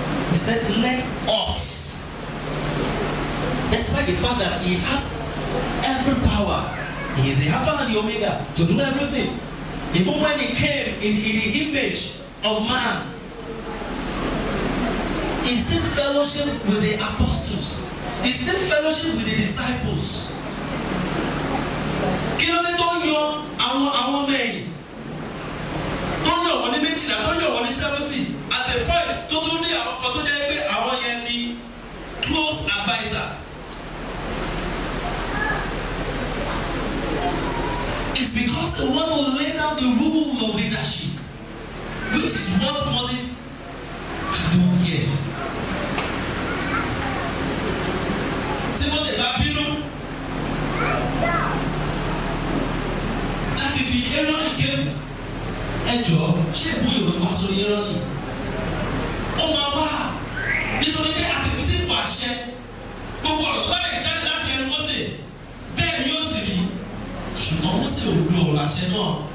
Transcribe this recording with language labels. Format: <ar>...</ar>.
<en>He said, let us. Despite the fact that he has every power, he is the Alpha and the Omega to do everything. Even when he came in the image of man, he still fellowship with the apostles. He still fellowship with the disciples.</en> <yo>Kí ló dé tó yan àwọn mẹ́yìn tó yàn wọ́n ní méjìlá tó yàn wọ́n ní 70</yo> <en>at the point</en> <yo>tó tún ní àwọn kan tó jẹ́ pé àwọn yẹn ní</yo> <en>close advisers. It's because they want to lay down the rule of leadership, which is what Moses can do here.</en> <yo>Tí Moses bá bínú láti fi Aaron gé ẹjọ́ ṣé ìbúyè òwe wá sórí Aaron ó máa wá nítorí pé àti fi sí ipò àṣẹ gbogbo ọ̀rọ̀ tó bá lè jáde láti ẹnu Mósè bẹ́ẹ̀ ni yóò sì rí ṣùgbọ́n Mósè ò lo ọ̀rọ̀ àṣẹ náà</yo>